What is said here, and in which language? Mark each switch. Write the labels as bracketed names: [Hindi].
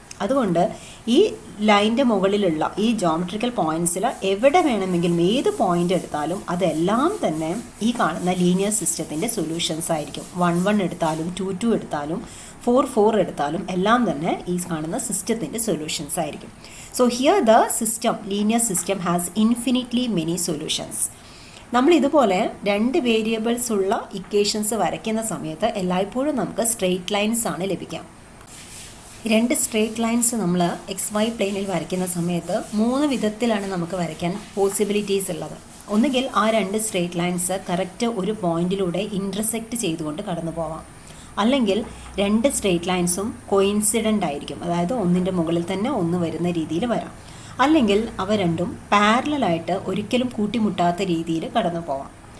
[Malayalam] അതുകൊണ്ട് ഈ ലൈൻ്റെ മുകളിലുള്ള ഈ ജോമെട്രിക്കൽ പോയിൻറ്റ്സിൽ എവിടെ വേണമെങ്കിലും ഏത് പോയിൻ്റ് എടുത്താലും അതെല്ലാം തന്നെ ഈ കാണുന്ന ലീനിയർ സിസ്റ്റത്തിൻ്റെ സൊല്യൂഷൻസ് ആയിരിക്കും. 1, 1 എടുത്താലും 2, 2 എടുത്താലും 4, 4 എടുത്താലും എല്ലാം തന്നെ ഈ കാണുന്ന സിസ്റ്റത്തിൻ്റെ സൊല്യൂഷൻസ് ആയിരിക്കും. [English] So here the linear system has infinitely many solutions. [Malayalam] നമ്മൾ ഇതുപോലെ രണ്ട് വേരിയബിൾസ് ഉള്ള ഇക്വേഷൻസ് വരയ്ക്കുന്ന സമയത്ത് എല്ലായ്പ്പോഴും നമുക്ക് സ്ട്രെയിറ്റ് ലൈൻസ് ആണ് ലഭിക്കുക. രണ്ട് സ്ട്രെയിറ്റ് ലൈൻസ് നമ്മൾ XY പ്ലെയിനിൽ വരയ്ക്കുന്ന സമയത്ത് 3 വിധത്തിലാണ് നമുക്ക് വരയ്ക്കാൻ പോസിബിലിറ്റീസ് ഉള്ളത്. ഒന്നുകിൽ ആ രണ്ട് സ്ട്രെയിറ്റ് ലൈൻസ് കറക്റ്റ് ഒരു പോയിന്റിലൂടെ ഇൻ്റർസെക്റ്റ് ചെയ്തുകൊണ്ട് കടന്നു പോവാം, അല്ലെങ്കിൽ രണ്ട് സ്ട്രെയിറ്റ് ലൈൻസും കോയിൻസിഡൻ്റ് ആയിരിക്കും, അതായത് ഒന്നിൻ്റെ മുകളിൽ തന്നെ ഒന്ന് വരുന്ന രീതിയിൽ വരാം, അല്ലെങ്കിൽ അവ രണ്ടും പാരലലായിട്ട് ഒരിക്കലും കൂട്ടിമുട്ടാത്ത രീതിയിൽ കടന്നു പോവാം.